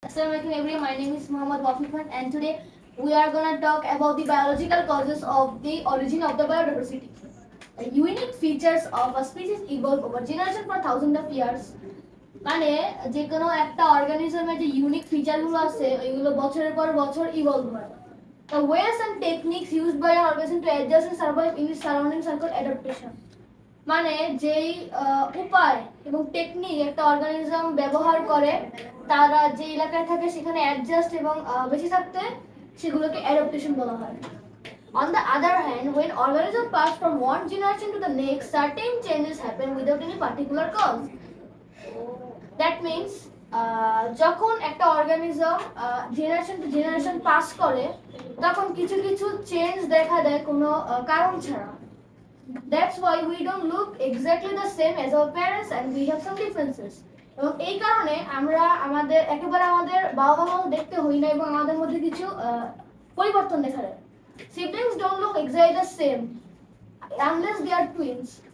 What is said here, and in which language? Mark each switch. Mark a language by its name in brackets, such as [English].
[English] Assalamualaikum everyone, my name is Muhammad Wafiqan and today we are gonna talk about the biological causes of the origin of the biodiversity. The unique features of a species evolve over generation for thousands of years. [Bangla] মানে যে কোনো একটা অর্গানিজমের যে unique ফিচারগুলো আছে এগুলো বছরের পর বছর ইভলভ হয়. [English] The ways and techniques used by an organism to adjust and survive in its surroundings are called adaptation. [Bangla] মানে যেই উপায় এবং টেকনিক একটা অর্গানিজম ব্যবহার করে তারা যে এলাকায় থাকে সেখানে অ্যাডজাস্ট এবং বেঁচে থাকতে সেগুলোকে অ্যাডাপ্টেশন বলা হয়. [English] On the other hand, when organisms pass from one generation to the next, certain changes happen without any particular cause. [Bangla] That means যখন একটা organism generation to generation pass করে তখন কিছু কিছু চেঞ্জ দেখা দেয় কোনো কারণ ছাড়া. [English] That's why we don't look exactly the same as our parents and we have some differences. [Bangla] এবং এই কারণে আমরা আমাদের বাবা মাও দেখতে হই না এবং আমাদের মধ্যে কিছু পরিবর্তন দেখা যায়. [English] Siblings don't look exactly the same unless they are twins.